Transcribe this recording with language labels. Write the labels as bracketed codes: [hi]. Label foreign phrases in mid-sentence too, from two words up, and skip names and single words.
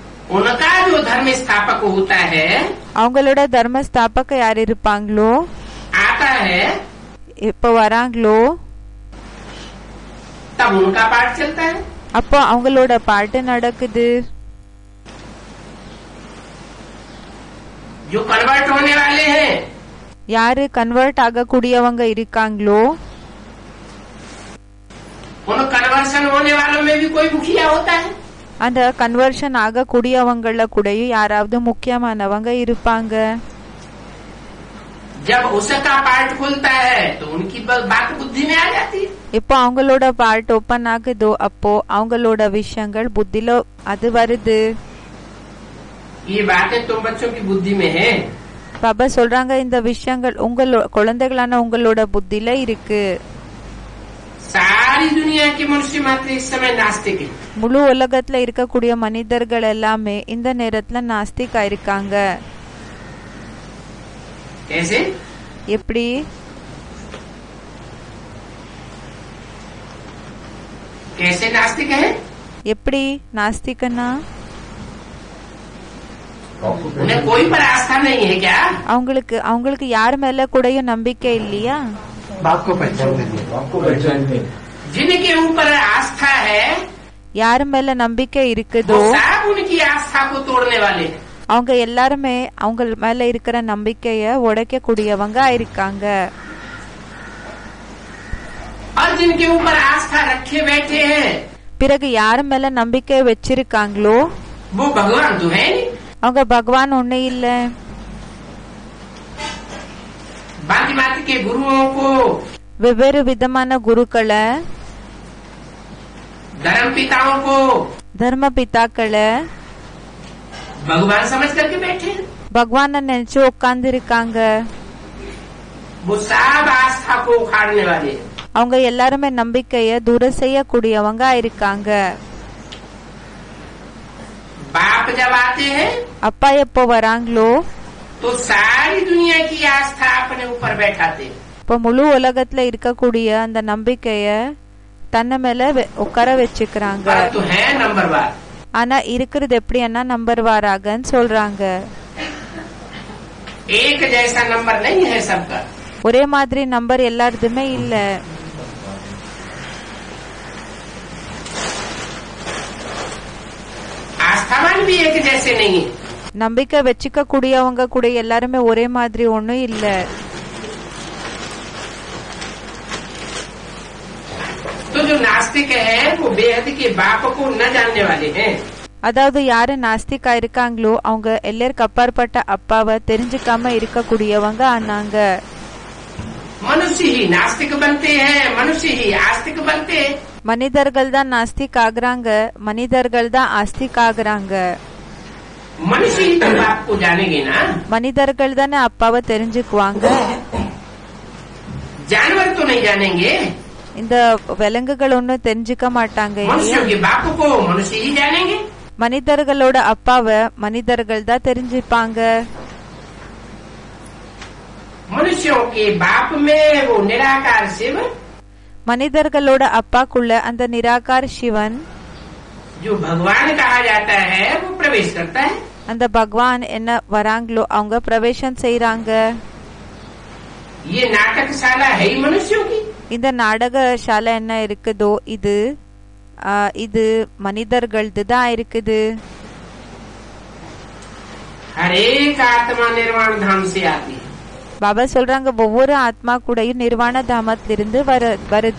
[hi] उनका जो धर्म स्थापक होता है, [ta] அவங்களோட தர்ம ஸ்தாபக யார் இருப்பாங்களோ, [hi] आता है, [ta] இப்ப வராங்களோ, [hi] तब उनका पाठ चलता है। [ta] அப்போ அவங்களோட பாட்டு நடக்குது। [hi] जो कन्वर्ट होने वाले हैं, [ta] யாரு கன்வெர்ட் ஆகக்கூடியவங்க இருக்காங்களோ, [hi] उन कन्वर्सन होने वालों में भी कोई मुखिया होता है। [ta] அந்த கன்வர்ஷன் ஆகக்கூடியவங்கள கூடயும் யாராவது முக்கியமானவங்க இருப்பாங்க। [hi] जब उसका पार्ट खुलता है तो उनकी बात बुद्धि में आ जाती है। [ta] இப்போ அவங்களோட [en] part open [ta] ஆகுதோ அப்போ அவங்களோட விஷயங்கள் புத்தில அது வருது। [hi] ये बातें तुम बच्चों की बुद्धि में है। [ta] பாபா சொல்றாங்க இந்த விஷயங்கள் உங்களோட குழந்தைகளான உங்களோட புத்தில இருக்கு। [hi] सारी दुनिया के मनुष्य मात्र इस समय नास्तिक है। [ta] முழு உலகத்துல இருக்கக்கூடிய மனிதர்கள் எல்லாமே இந்த நேரத்துல நாஸ்திகா இருக்காங்க। [hi] कैसे? [ta] எப்படி? [hi] कैसे नास्तिक है? [ta] எப்படி நாஸ்திகனா? [hi] उन्हें कोई पर आस्था नहीं है क्या? [ta] அவங்களுக்கு யார் மேல கூடயும் நம்பிக்கை இல்லையா? [hi] बाप को पहचान दे। जिनके ऊपर आस्था है, [ta] யார் மேல நம்பிக்கை [hi] वो [ta] இருக்குதோ [hi] सब उनकी आस्था को तोड़ने वाले हैं। [ta] அவங்க எல்லாருமே அவங்க மேல இருக்கிற நம்பிக்கைய உடைக்க கூடியவங்க இருக்காங்க। [hi] और जिनके ऊपर आस्था रखे बैठे हैं, [ta] பிறகு யார் மேல நம்பிக்கை வச்சிருக்காங்களோ [hi] वो भगवान तो है नहीं। [ta] அவங்க பகவான் ஒண்ணு இல்ல। [hi] बाकी बात के गुरुओं को, [ta] வெவ்வேறு விதமான குருக்களை, [hi] धर्म पिताओं को [ta] தர்ம பிதாக்களை [hi] भगवान समझ करके बैठे हैं। [ta] பகவான நினைச்சு உட்கார்ந்து இருக்காங்க। [hi] वो सब आस्था को उखाड़ने वाले हैं। [ta] அவங்க எல்லாருமே நம்பிக்கைய தூர செய்யக்கூடியவங்க இருக்காங்க। [hi] बाप जब आते हैं [ta] அப்பா எப்போ வராங்களோ [hi] तो सारी दुनिया की आस्था अपने ऊपर बैठाते हैं। [ta] இப்ப முழு உலகத்துல இருக்கக்கூடிய அந்த நம்பிக்கைய தன்னை மேல உட்கார வச்சுக்கிறாங்க। [hi] परंतु है नंबरवार। [ta] ஆனா இருக்கிறது எப்படின்னா நம்பர் வாராகன்னு சொல்றாங்க। [hi] एक जैसा नंबर नहीं है सबका। [ta] ஒரே மாதிரி நம்பர் எல்லாருதுமே இல்ல। [hi] आस्थावान भी एक जैसे नहीं है। [ta] நம்பிக்கை வச்சுக்க கூடியவங்க கூட எல்லாருமே ஒரே மாதிரி ஒண்ணும் இல்ல। [hi] तो जो नास्तिक है वो बेहद के बाप को न जानने वाले हैं। [ta] அதாவது யாரு நாஸ்திகா இருக்காங்களோ அவங்க எல்லாருக்கு அப்பாற்பட்ட அப்பாவை தெரிஞ்சுக்காம இருக்கக்கூடியவங்க ஆனாங்க। [hi] मनुष्य ही नास्तिक बनते हैं, मनुष्य ही आस्तिक बनते हैं। [ta] மனிதர்கள் தான் நாஸ்திக் ஆகுறாங்க, மனிதர்கள் தான் ஆஸ்திக் ஆகுறாங்க। [hi] मनुष्य ही तो बाप को जानेंगे ना। [ta] மனிதர்கள் தானே அப்பாவை தெரிஞ்சுக்குவாங்க। [hi] जानवर तो नहीं जानेंगे। [ta] இந்த விலங்குகள் ஒன்னும் தெரிஞ்சுக்க மாட்டாங்க இல்லையா? [hi] मनुष्यों के बाप को मनुष्य ही जानेंगे। [ta] மனிதர்களோட அப்பாவை மனிதர்கள் தான் தெரிஞ்சுப்பாங்க। [hi] मनुष्यों के बाप में वो निराकार शिव, [ta] மனிதர்களோட அப்பாக்குள்ள அந்த நிராகார் சிவன், [hi] जो भगवान कहा जाता है, वो प्रवेश करता है। [ta] அந்த பகவான் என்ன வராங்களோ அவங்க பிரவேசம் செய்யறாங்க। [hi] ये नाटकशाला है ही मनुष्यों की। [ta] இந்த நாடக சாலை என்ன இருக்குதோ இது மனிதர்களது தான் இருக்குது। [hi] हर एक आत्मा निर्वाण धाम से आती है। [ta] பாபா சொல்றாங்க ஒவ்வொரு ஆத்மா கூடயும் நிர்வாண தாமத்திலிருந்து வருது,